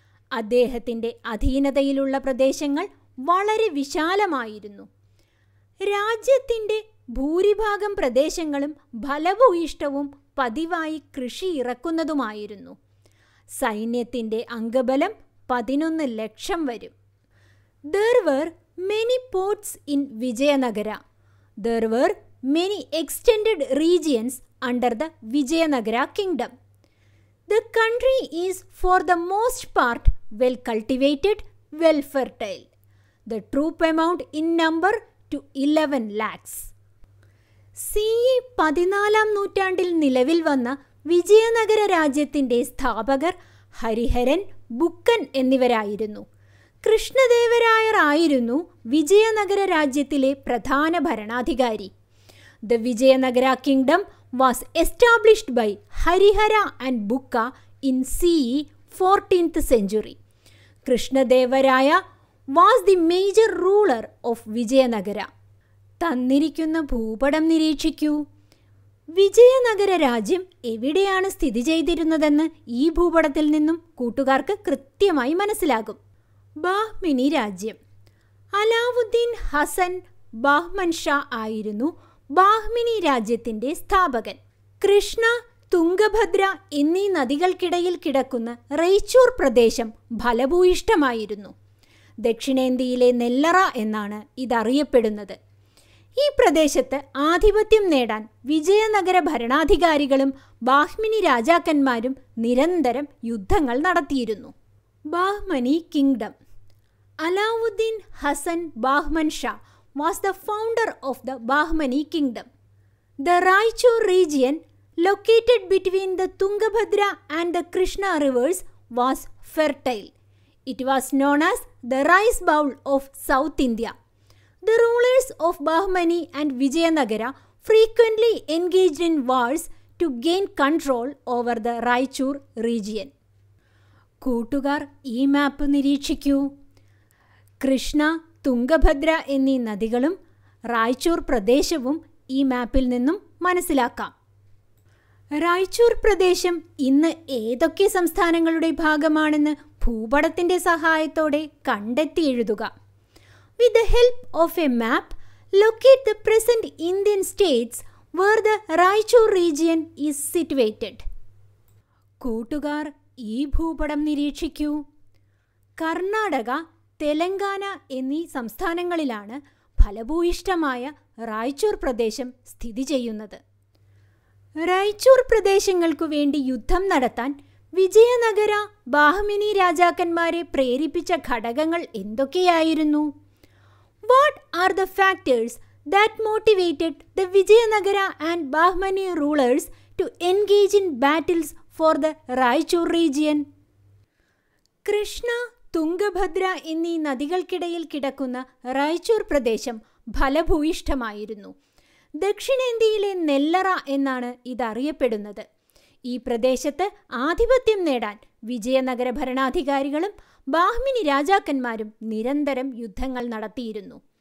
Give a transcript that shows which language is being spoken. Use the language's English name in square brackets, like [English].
[Malayalam] അദ്ദേഹത്തിൻ്റെ അധീനതയിലുള്ള പ്രദേശങ്ങൾ വളരെ വിശാലമായിരുന്നു. രാജ്യത്തിൻ്റെ ഭൂരിഭാഗം പ്രദേശങ്ങളും ഫലഭൂയിഷ്ഠവും പതിവായി കൃഷി ഇറക്കുന്നതുമായിരുന്നു. സൈന്യത്തിൻ്റെ അംഗബലം 11 ലക്ഷം വരും. [English] There were many ports in Vijayanagara. There were many extended regions under the Vijayanagara kingdom. The country is for the most part well cultivated, well fertile. The troop amount in number to 11 lakhs. [Malayalam] CE 14-ാം നൂറ്റാണ്ടിൽ നിലവിൽ വന്ന വിജയനഗര രാജ്യത്തിൻ്റെ സ്ഥാപകർ Hariharan, Buchan എന്നിവരായിരുന്നു. കൃഷ്ണദേവരായർ ആയിരുന്നു വിജയനഗര രാജ്യത്തിലെ പ്രധാന ഭരണാധികാരി. [English] The Vijayanagara kingdom was established by Harihara and Bukka in CE 14th century. Krishnadevaraya was the major ruler of Vijayanagara. [Malayalam] തന്നിരിക്കുന്ന ഭൂപടം നിരീക്ഷിക്കൂ. വിജയനഗര രാജ്യം എവിടെയാണ് സ്ഥിതി ചെയ്തിരുന്നതെന്ന് ഈ ഭൂപടത്തിൽ നിന്നും കൂട്ടുകാർക്ക് കൃത്യമായി മനസ്സിലാകും. ബാഹ്മിനി രാജ്യം. അലാവുദ്ദീൻ ഹസൻ ബാഹ്മൻ ഷാ ആയിരുന്നു ബാഹ്മിനി രാജ്യത്തിൻ്റെ സ്ഥാപകൻ. കൃഷ്ണ, തുംഗഭദ്ര എന്നീ നദികൾക്കിടയിൽ കിടക്കുന്ന റൈച്ചൂർ പ്രദേശം ഫലഭൂയിഷ്ഠമായിരുന്നു. ദക്ഷിണേന്ത്യയിലെ നെല്ലറ എന്നാണ് ഇതറിയപ്പെടുന്നത്. ഈ പ്രദേശത്ത് ആധിപത്യം നേടാൻ വിജയനഗര ഭരണാധികാരികളും ബാഹ്മിനി രാജാക്കന്മാരും നിരന്തരം യുദ്ധങ്ങൾ നടത്തിയിരുന്നു. [English] Bahmani kingdom. Alauddin Hasan Bahman Shah was the founder of the Bahmani kingdom. The Raichur region, located between the Tungabhadra and the Krishna rivers, was fertile. It was known as the rice bowl of South India. The rulers of Bahmani and Vijayanagara frequently engaged in wars to gain control over the Raichur region. [Malayalam] കൂട്ടുകാർ ഈ മാപ്പ് നിരീക്ഷിക്കൂ. കൃഷ്ണ, തുംഗഭദ്ര എന്നീ നദികളും റായ്ചൂർ പ്രദേശവും ഈ മാപ്പിൽ നിന്നും മനസ്സിലാക്കാം. റായ്ചൂർ പ്രദേശം ഇന്ന് ഏതൊക്കെ സംസ്ഥാനങ്ങളുടെ ഭാഗമാണെന്ന് ഭൂപടത്തിൻ്റെ സഹായത്തോടെ കണ്ടെത്തി എഴുതുക. [English] With the help of a map, locate the present Indian states where the Raichur region is situated. [Malayalam] കൂട്ടുകാർ ഈ ഭൂപടം നിരീക്ഷിക്കൂ. കർണാടക, തെലങ്കാന എന്നീ സംസ്ഥാനങ്ങളിലാണ് ഫലഭൂയിഷ്ഠമായ റായ്ചൂർ പ്രദേശം സ്ഥിതി ചെയ്യുന്നത്. റായ്ചൂർ പ്രദേശങ്ങൾക്കു വേണ്ടി യുദ്ധം നടത്താൻ വിജയനഗര ബാഹ്മിനി രാജാക്കന്മാരെ പ്രേരിപ്പിച്ച ഘടകങ്ങൾ എന്തൊക്കെയായിരുന്നു? [English] What are the factors that motivated the Vijayanagara and Bahmani rulers to engage in battles for the Raichur region. [Malayalam] Krishna, Tungabhadra എന്നീ നദികൾക്കിടയിൽ കിടക്കുന്ന റായ്ചൂർ പ്രദേശം ഫലഭൂയിഷ്ഠമായിരുന്നു. ദക്ഷിണേന്ത്യയിലെ നെല്ലറ എന്നാണ് ഇതറിയപ്പെടുന്നത്. ഈ പ്രദേശത്ത് ആധിപത്യം നേടാൻ വിജയനഗര ഭരണാധികാരികളും ബാഹ്മിനി രാജാക്കന്മാരും നിരന്തരം യുദ്ധങ്ങൾ നടത്തിയിരുന്നു.